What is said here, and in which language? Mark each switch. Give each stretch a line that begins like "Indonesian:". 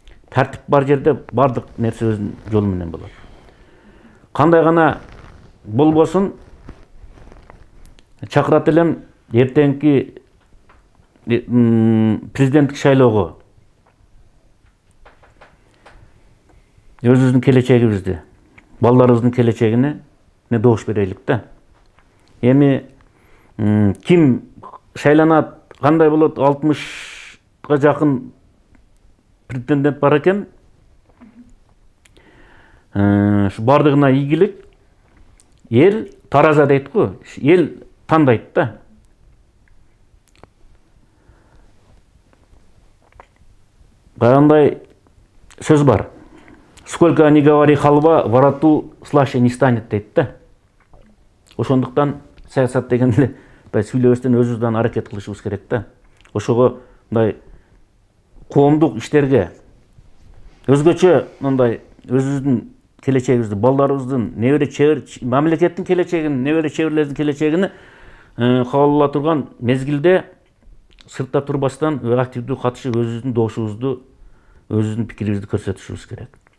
Kyrgyz: Тартип бар жерде бардык нерсе өзүнүн жолу менен болот. Кандай гана болбосун, чакырат элем эртеңки президенттик шайлоого өзүбүздүн келечегибизди, балдарыбыздын келечегине добуш берелик да. Эми ким шайланат, кандай болот, 60га жакын претендент бар экен. Ушу бардыгына ийгилик. Эл тараза дейт го, эл тандайт да.
Russian: Кандай сөз бар. Сколько ни говори халва, вороту слаще не станет
Kyrgyz: дейт да. Ошондуктан саясат деген эле сүйлөбөстөн өзүбүздөн аракет кылышыбыз керек да. Ошого мындай коомдук иштерге өзгөчө мындай өзүбүздүн келечегибизди, балдарыбыздын, небере чебер, мамлекеттин келечегин, небере чеберлердин келечегини кабыл ала турган мезгилде сыртта турбастан активдүү катышып өзүбүздүн добушубузду, өзүбүздүн пикирибизди көрсөтүшүбүз керек.